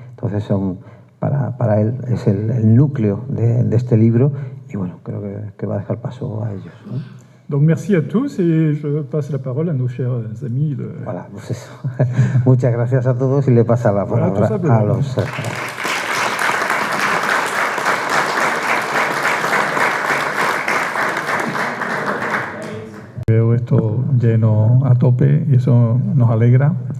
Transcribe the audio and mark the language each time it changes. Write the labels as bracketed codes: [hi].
[es] Entonces para él es el núcleo de este libro, y bueno, creo que va a dejar paso a ellos, ¿no? [fr] Donc merci à tous et je passe la parole à nos chers amis. [es] Voilà, pues eso. Muchas gracias a todos y le pasa la palabra a los... Veo esto lleno a tope y eso nos alegra.